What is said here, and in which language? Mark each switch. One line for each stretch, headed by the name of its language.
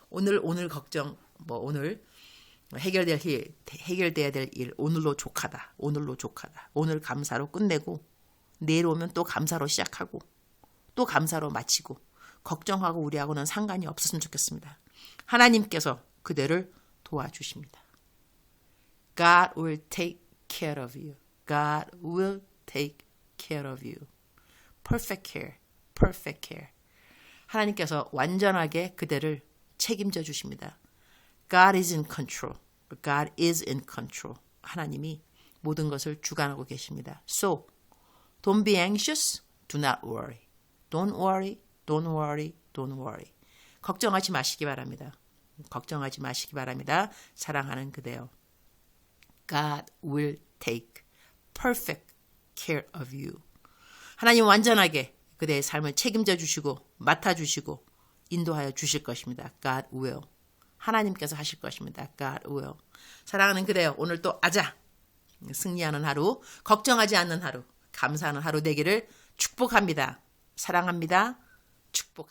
Korean: 오늘 걱정 오늘 해결돼야 될 일 오늘로 족하다. 오늘로 족하다. 오늘 감사로 끝내고 내일 오면 또 감사로 시작하고 또 감사로 마치고 걱정하고 우리하고는 상관이 없었으면 좋겠습니다. 하나님께서 그대를 도와주십니다.
English: God will take care of you. God will take care of you. Perfect care. Perfect care.
Korean: 하나님께서 완전하게 그대를 책임져 주십니다.
English: God is in control. God is in control.
Korean: 하나님이 모든 것을 주관하고 계십니다.
English: So, don't be anxious. Do not worry. Don't worry. Don't worry. Don't worry.
Korean: 걱정하지 마시기 바랍니다. 걱정하지 마시기 바랍니다. 사랑하는 그대여.
English: God will take perfect care of you.
Korean: 하나님 완전하게 그대의 삶을 책임져 주시고 맡아주시고 인도하여 주실 것입니다.
English: God will.
Korean: 하나님께서 하실 것입니다.
English: God will.
Korean: 사랑하는 그대여 오늘 또 아자 승리하는 하루 걱정하지 않는 하루 감사하는 하루 되기를 축복합니다. 사랑합니다. 축복합니다.